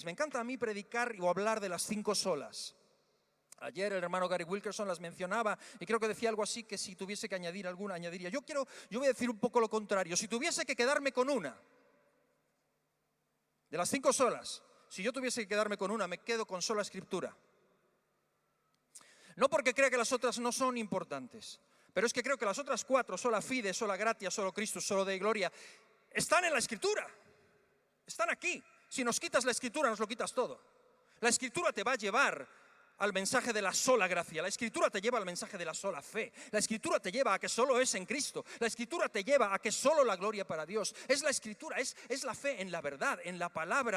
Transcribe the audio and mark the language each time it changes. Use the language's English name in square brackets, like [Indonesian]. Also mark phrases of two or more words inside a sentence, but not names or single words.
[Spanish] Me encanta a mí predicar o hablar de las 5 solas. Ayer el hermano Gary Wilkerson las mencionaba y creo que decía algo así, que si tuviese que añadir alguna, añadiría. Yo voy a decir un poco lo contrario. Si tuviese que quedarme con una de las 5 solas, si yo tuviese que quedarme con una, me quedo con sola escritura. No porque crea que las otras no son importantes, pero es que creo que las otras 4, [Latin] sola fide, sola gratia, [Spanish] solo Cristo, [Latin] solo Dei gloria, [Spanish] están en la escritura. Están aquí. Si nos quitas la escritura, nos lo quitas todo. La escritura te va a llevar al mensaje de la sola gracia. La Escritura te lleva al mensaje de la sola fe. La Escritura te lleva a que solo es en Cristo. La Escritura te lleva a que solo la gloria para Dios. Es la Escritura, es la fe en la verdad, en la palabra.